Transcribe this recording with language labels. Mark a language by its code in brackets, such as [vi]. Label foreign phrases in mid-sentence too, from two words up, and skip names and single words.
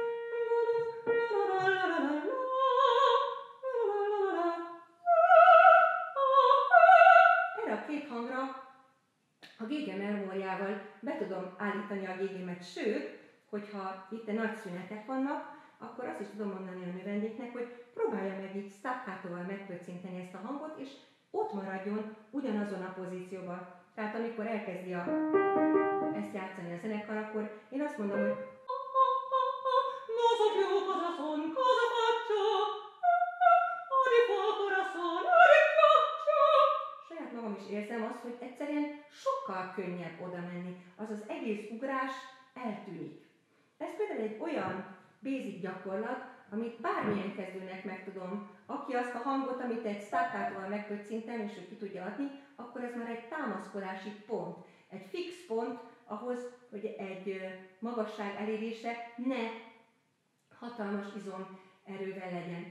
[hu] Erre a két hangra a GG memóriával be tudom állítani a GG-met, sőt, hogyha itt nagy szünetek vannak, akkor azt is tudom mondani a növendéknek, hogy próbálja meg így staccatóval megpöccinteni ezt a hangot, és ott maradjon ugyanazon a pozícióban. Tehát amikor elkezdi ezt játszani a zenekar, akkor én azt mondom, hogy [it] non so più cosa son, cosa faccio, di fuoco corazon, di ghiaccio. [hu] Saját magam is érzem azt, hogy egyszerűen sokkal könnyebb oda menni, az az egész ugrás eltűnik. Ez például egy olyan basic gyakorlat, amit bármilyen kezdőnek meg tudom, aki azt a hangot, amit egy staccatóval megpöccintem, és ő ki tudja adni, akkor ez már egy támaszkodási pont, egy fix pont ahhoz, hogy egy magasság elérése ne hatalmas izomerővel legyen.